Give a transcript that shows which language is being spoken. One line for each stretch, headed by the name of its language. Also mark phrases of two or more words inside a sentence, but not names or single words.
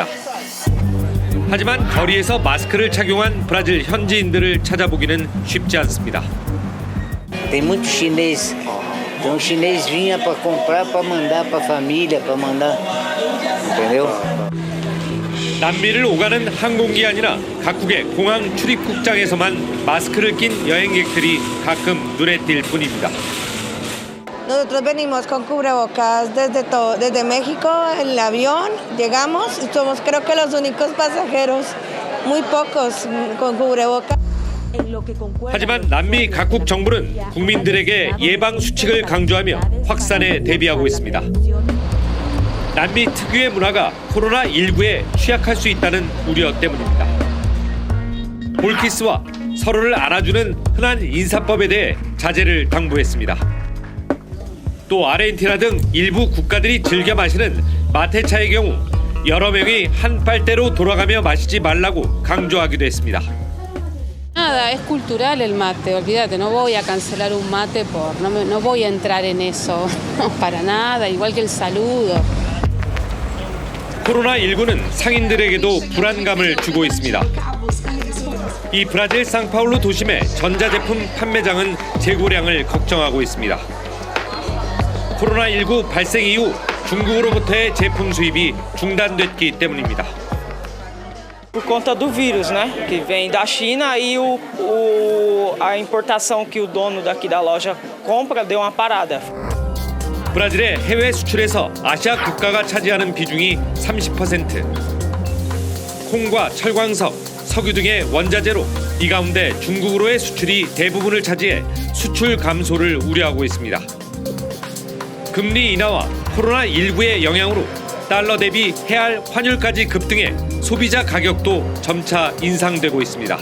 Korean: 하지만 거리에서 마스크를 착용한 브라질 현지인들을 찾아보기는 쉽지 않습니다.
Portuguese: Tem muito chinês. Então o chinês vinha para comprar, para mandar para a família, para mandar, entendeu?
Korean: 남미를 오가는 항공기 아니라 각국의 공항 출입국장에서만 마스크를 낀 여행객들이 가끔 눈에 띌 뿐입니다.
Spanish: Nosotros venimos con cubrebocas desde México en el avión, llegamos y somos creo que los únicos pasajeros, muy pocos con cubrebocas.
Korean: 하지만 남미 각국 정부는 국민들에게 예방 수칙을 강조하며 확산에 대비하고 있습니다. 남미 특유의 문화가 코로나19에 취약할 수 있다는 우려 때문입니다. 볼키스와 서로를 안아주는 흔한 인사법에 대해 자제를 당부했습니다. 또 아르헨티나 등 일부 국가들이 즐겨 마시는 마테차의 경우 여러 명이 한 빨대로 돌아가며 마시지 말라고 강조하기도 했습니다.
Spanish: Nada, es cultural el mate, olvídate, no voy a cancelar un mate no voy a entrar en eso, no, para nada, igual que el saludo.
Korean: 코로나19는 상인들에게도 불안감을 주고 있습니다. 이 브라질 상파울루 도심의 전자제품 판매장은 재고량을 걱정하고 있습니다. 코로나19 발생 이후 중국으로부터의 제품 수입이 중단됐기 때문입니다.
Portuguese: Por conta do vírus, né? Que vem da China e a importação que o dono daqui da loja compra deu uma parada.
Korean: 브라질의 해외 수출에서 아시아 국가가 차지하는 비중이 30%. 콩과 철광석, 석유 등의 원자재로 이 가운데 중국으로의 수출이 대부분을 차지해 수출 감소를 우려하고 있습니다. 금리 인하와 코로나19의 영향으로 달러 대비 해알 환율까지 급등해 소비자 가격도 점차 인상되고 있습니다.